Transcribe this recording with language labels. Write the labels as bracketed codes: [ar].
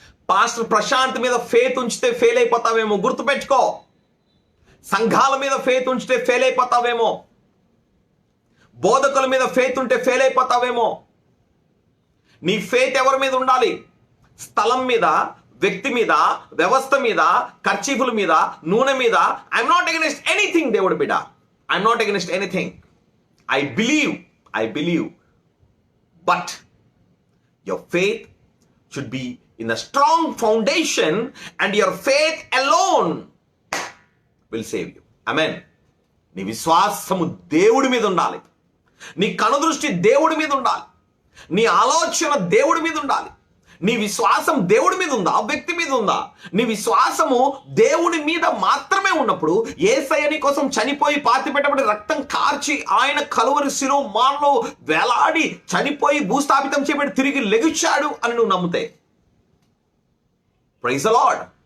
[te] Pastor Prashanth మీద faith ఉంచితే fail అయిపోతావేమో. గుర్తుపెట్టుకో, సంఘాల మీద ఫెయిత్ ఉంచితే ఫెయిల్ అయిపోతావేమో. బోధకుల మీద ఫెయిత్ ఉంటే ఫెయిల్ అయిపోతావేమో. నీ ఫెయిత్ ఎవరి మీద ఉండాలి? స్థలం మీద, వ్యక్తి మీద, వ్యవస్థ మీద, ఖర్చీఫుల మీద, నూనె మీద. [en] I'm not against anything. [te] దేవుడి బిడ్డ, [en] I'm not against anything. I believe. But your faith should be in a strong foundation, and your faith alone will save you. [te] Amen. నీ విశ్వాసము దేవుడి మీద ఉండాలి. నీ కనుదృష్టి దేవుడి మీద ఉండాలి. నీ ఆలోచన దేవుడి మీద ఉండాలి. నీ విశ్వాసం దేవుడి మీద ఉందా, వ్యక్తి మీద ఉందా? నీ విశ్వాసము దేవుడి మీద మాత్రమే ఉన్నప్పుడు, యేసయ్య నీ కోసం చనిపోయి పాతి పెట్టబడి రక్తం కార్చి ఆయన కలువరి శిలువ మాన్లో వేలాడి చనిపోయి భూస్థాపితం చేయబడి తిరిగి లెగిచాడు అని నువ్వు నమ్మితే, [en] Praise the Lord.